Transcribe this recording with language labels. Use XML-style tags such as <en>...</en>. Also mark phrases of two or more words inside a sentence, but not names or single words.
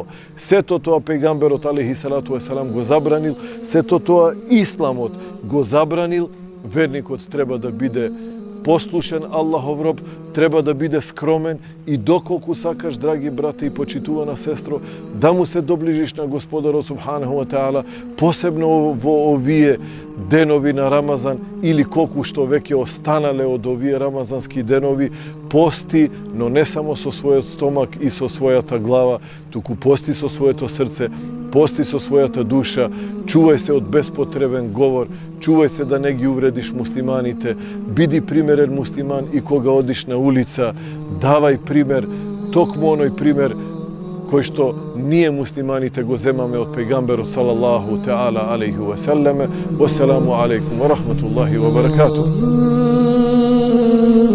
<mk>Сето тоа пејгамберот</mk> <ar>عليه الصلاة والسلام</ar> <mk>го забранил, сето тоа исламот го забранил. Верникот треба да биде послушен Аллахов роб, треба да биде скромен и доколку сакаш, драги брате и почитувана сестро, да му се доближиш на Господарот</mk> <ar>سبحانه وتعالى,</ar> <mk>посебно во овие денови на Рамазан или колку што веќе останале од овие рамазански денови, пости, но не само со својот стомак и со својата глава, туку пости со своето срце, пости со својата душа, чувај се од безпотребен говор, чувај се да не ги увредиш муслиманите, биди примерен муслиман и кога одиш на улица, давај пример, токму оној пример кој што ние муслиманите го земаме од пејгамберот</mk> <ar>صلى الله تعالى عليه وسلم. والسلام عليكم ورحمة الله وبركاته.</ar>